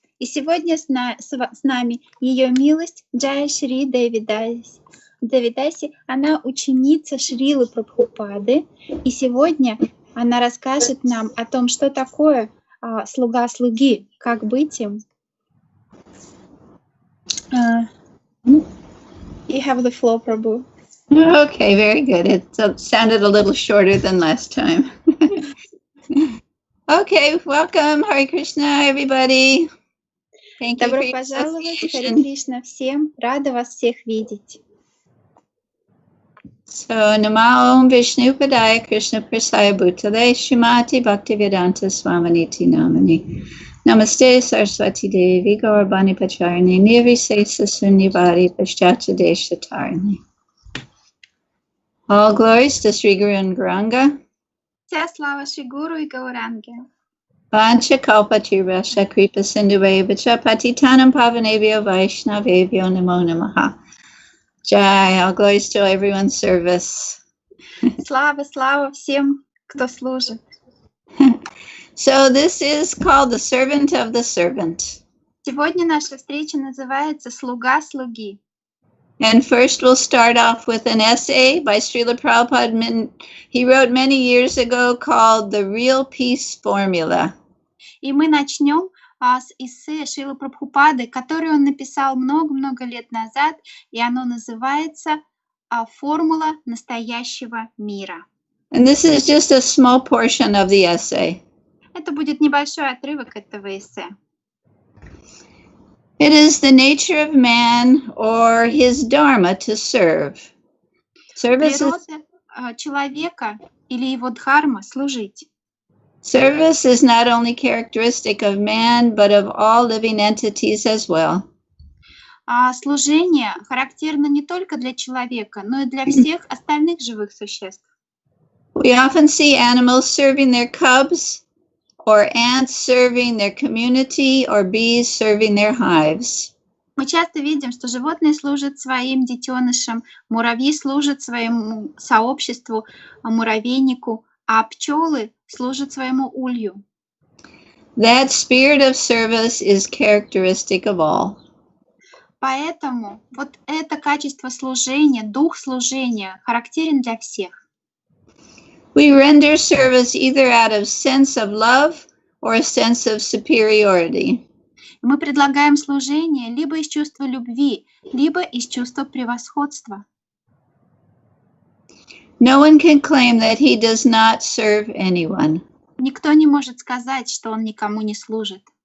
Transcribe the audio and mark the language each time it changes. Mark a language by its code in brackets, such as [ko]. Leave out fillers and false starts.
[ru] И сегодня с нами Ее милость Джаяшри деви даси. Она ученица Шрилы Прабхупады. И сегодня она расскажет нам о том, что такое слуга слуги, как быть им. [en] You have the floor, Prabhu. Okay, very good. It sounded a little shorter than last time. Okay, welcome, Hare Krishna, everybody. Thank you for [ru] Добро [en] your [ru] пожаловать, Харе [en] association. [ru] Кришна всем. Рада вас всех видеть. [sa] So, Namo Om Vishnu Padaya Krishna Prasaya Bhutale Shrimati Bhaktivedanta Swaminiti Namani. Namaste Saraswati Devi Gaurabani Pacharini Nirvisesa Sunyavari Paschata Deshatarani. [en] All glories to Sri Guru and Gauranga. [ru] Вся слава Шри Гуру и Гауранге. [sa] Vancha kalpatirasha kripa sindhuvevacha patitanam pavanebhyo vaishnavebhyo namo namaha. [en] Jai, all glories to everyone's service. [ru] Слава, слава всем, кто служит. [en] So this is called the servant of the servant. [ru] Сегодня наша встреча называется «Слуга слуги». [en] And first we'll start off with an essay by Srila Prabhupada. He wrote many years ago called The Real Peace Formula. [ru] И мы начнем с эссе Шрилы Прабхупады, который он написал много-много лет назад, и оно называется «Формула настоящего мира». [en] And this is just a small portion of the essay. [ru] Это будет небольшой отрывок этого эссе. [en] It is the nature of man or his dharma to serve. Service [ru] Человека или его дхарма служить. [en] is not only characteristic of man, but of all living entities as well. [ru] Служение характерно не только для человека, но и для всех остальных живых существ. [en] We often see animals serving their cubs, or ants serving their community, or bees serving their hives. [ru] Мы часто видим, что животные служат своим детенышам, муравьи служат своему сообществу, муравейнику, а пчелы служат своему улью. [en] That spirit of service is characteristic of all. [ru] Поэтому вот это качество служения, дух служения характерен для всех. [en] We render service either out of sense of love or a sense of superiority. [ru] Мы предлагаем служение либо из чувства любви, либо из чувства превосходства. [en] No one can claim that he does not serve anyone. [ru] Никто не может сказать, что он никому не служит.